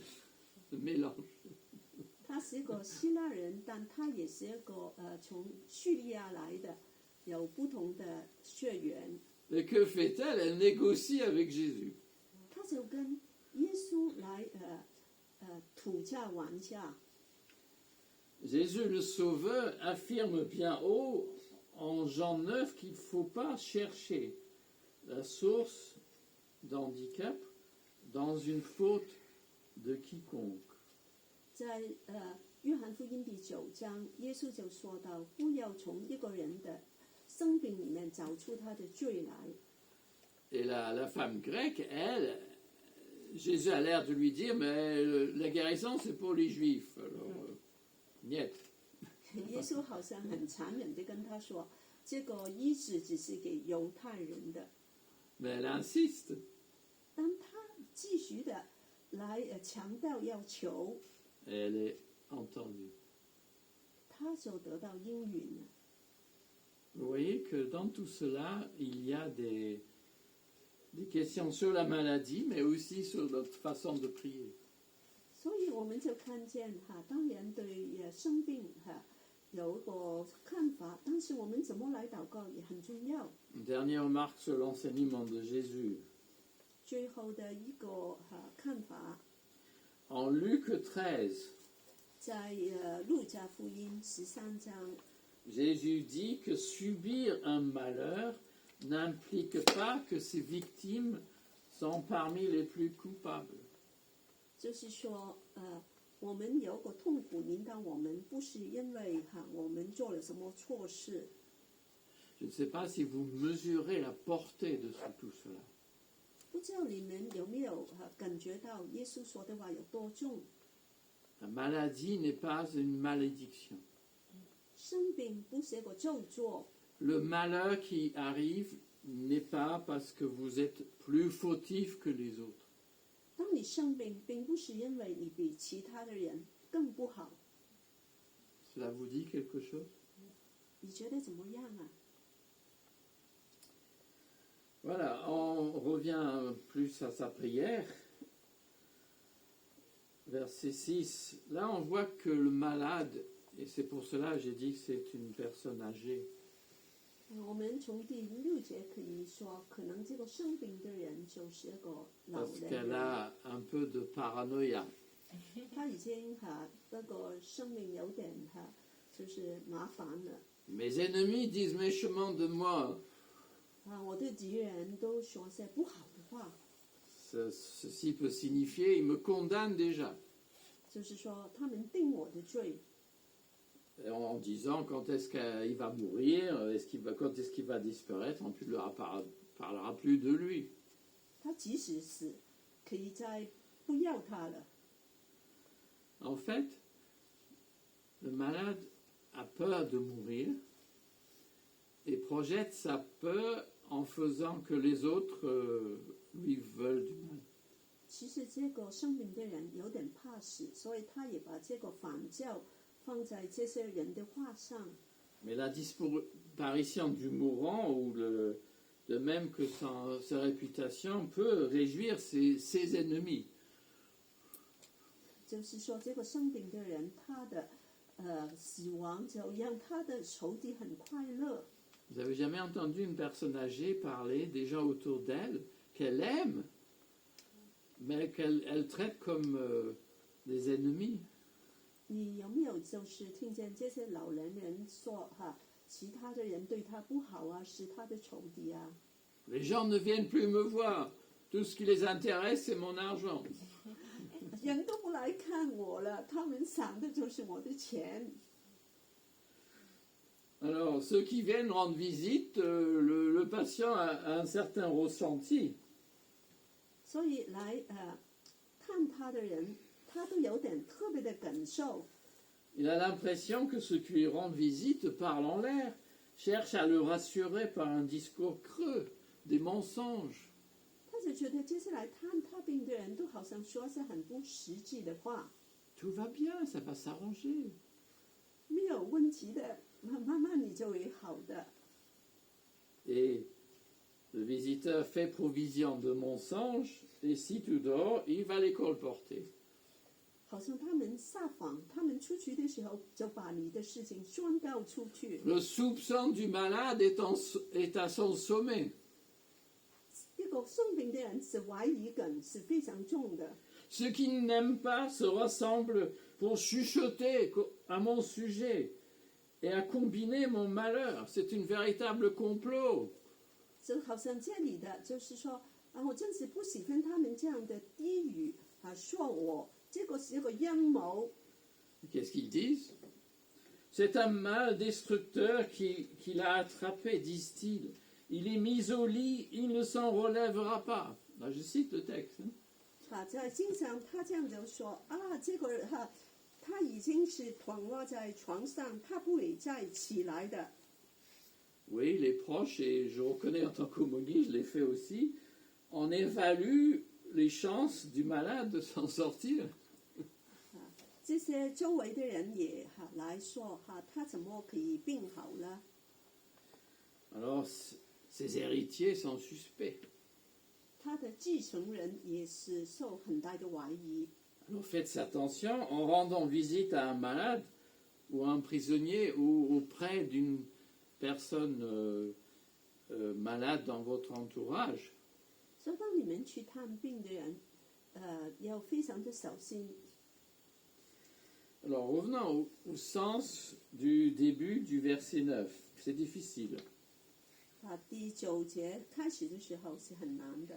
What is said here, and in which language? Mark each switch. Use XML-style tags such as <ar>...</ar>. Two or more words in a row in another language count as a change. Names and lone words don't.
<fr>Ce mélange.</fr> <zh>她是一个希腊人，但她也是一个从叙利亚来的，有不同的血缘。</zh> <fr>Mais que fait-elle? Elle négocie avec Jésus.</fr> <zh>她就跟耶稣来讨价还价。</zh> <fr>Jésus le Sauveur affirme bien haut en Jean 9 qu'il ne faut pas chercher la source d'handicap dans une faute de quiconque.</fr> <zh>在约翰福音第9章，耶稣就说到，不要从一个人的生病里面找出他的罪来。</zh> <fr>Et la femme grecque, elle, Jésus a l'air de lui dire, mais la guérison c'est pour les juifs. Alors, niet.</fr> <zh>耶稣好像很残忍地跟他说，这个医治只是给犹太人的。</zh> <fr>Mais elle insiste.</fr> <zh>当他继续的来强调要求，</zh> <fr>Et elle est entendue.</fr> <zh>他就得到应允了。</zh> <fr>Vous voyez que dans tout cela, il y a des questions sur la maladie, mais aussi sur notre façon de prier.</fr> <zh>所以我们就看见当然对生病有一个看法，但是我们怎么来祷告也很重要。</zh> <fr>Une dernière remarque sur l'enseignement de Jésus.</fr> <zh>最后的一个看法，</zh> <fr>En Luc 13,</fr> <zh>在路加福音13章，</zh> <fr>Jésus dit que subir un malheur n'implique pas que ces victimes sont parmi les plus coupables.</fr> <zh>就是说，我们有个痛苦临到我们，不是因为我们做了什么错事。</zh> <fr>Je ne sais pas si vous mesurez la portée de tout cela.</fr> <zh>不知道你们有没有感觉到耶稣说的话有多重？</zh> <fr>La maladie n'est pas une malédiction.</fr> <zh>生病不是一个咒詛，</zh> <fr>Le malheur qui arrive n'est pas parce que vous êtes plus fautif que les autres.</fr> <zh>当你生病，并不是因为你比其他的人更不好。</zh> <fr>Cela vous dit quelque chose?</fr> <zh>你觉得怎么样啊？</zh> <fr>Voilà, on revient plus à sa prière. Verset 6. Là, on voit que le malade, et c'est pour cela que j'ai dit que c'est une personne âgée.</fr> <zh>我们从第6节可以说，可能这个生病的人就是一个老</zh> <fr>Parce</fr> <zh>年</zh> <fr>qu'elle</fr> <zh>人，</zh> <fr>a un peu de paranoïa.</fr> <zh>他已经那个生命有点就是麻烦了。</zh> <fr>Mes ennemis disent méchamment de moi.</fr> <zh>我的敌人都说些不好的话，</zh> <fr>Ceci peut signifier, ils me condamnent déjà.</fr> <zh>就是说他们定我的罪，</zh> <fr>En disant quand est-ce qu'il va mourir, quand est-ce qu'il va disparaître, on ne leur parlera plus de lui.</fr> <zh>他即使死，可以再不要他了。</zh> <fr>En fait, le malade a peur de mourir et projette sa peur en faisant que les autres lui veulent du mal.</fr> <zh>其实这个生病的人有点怕死，所以他也把这个反教放在这些人的话上。</zh> <fr>Mais la disparition du mourant ou de même que sa réputation peut réjouir ses ennemis.</fr> <zh>就是说，这个生病的人，他的死亡就让他的仇敌很快乐。</zh> <fr>Vous avez jamais entendu une personne âgée parler des gens autour d'elle qu'elle aime, mais qu'elle traite comme des ennemis?</fr> <zh>你有没有就是听见这些老年人说其他的人对他不好啊，是他的仇敌啊？</zh> <fr>Les gens ne viennent plus me voir. Tout ce qui les intéresse, c'est mon argent.</fr> <zh>人都不来看我了，他们想的就是我的钱。</zh> <fr>Alors, ceux qui viennent rendre visite, le patient a un certain ressenti.</fr> <zh>所以来看他的人，他都有点特别的感受。</zh> <fr>Il a l'impression que ceux qui lui rendent visite parlent en l'air, cherchent à le rassurer par un discours creux, des mensonges.</fr> <zh>他就觉得接下来看他病的人都好像说是很不实际的话，</zh> <fr>Tout va bien, ça va s'arranger.</fr> <zh>没有问题的，慢慢你就会好的。</zh> <fr>Et le visiteur fait provision de mensonges, et si tu dors, il va les colporter.</fr> <zh>好像他们撒谎，他们出去的时候就把你的事情宣告出去。</zh> <fr>Le soupçon du malade est à son sommet.</fr> <zh>一个生病的人是怀疑感是非常重的，</zh> <fr>Ceux qui ne m'aiment pas se rassemblent pour chuchoter à mon sujet et à combiner mon malheur. C'est une véritable complot.</fr> <zh>就好像这里的就是说我真是不喜欢他们这样的低语说我，这个是一个阴谋。</zh> <fr>Qu'est-ce qu'ils disent? C'est un mal destructeur qui l'a attrapé, disent-ils. Il est mis au lit, il ne s'en relèvera pas. Là, je cite le texte.</fr> <zh>在经常他这样就说这个他已经是躺卧在床上，他不会再起来的。</zh> <fr>Oui, les proches, et je reconnais en tant qu'aumônier, je l'ai fait aussi, on évalue les chances du malade de s'en sortir.</fr> <zh>这些周围的人也来说他怎么可以病好呢？</zh> <fr>Alors, ses héritiers sont suspects.</fr> <zh>他的继承人也是受很大的怀疑。</zh> <fr>Alors faites attention en rendant visite à un malade ou à un prisonnier ou auprès d'une personne malade dans votre entourage.</fr> <zh>所以当你们去探病的人，要非常的小心。</zh> <fr>Alors revenons au sens du début du verset 9. C'est difficile.</fr> <zh>第9节开始的时候是很难的。</zh>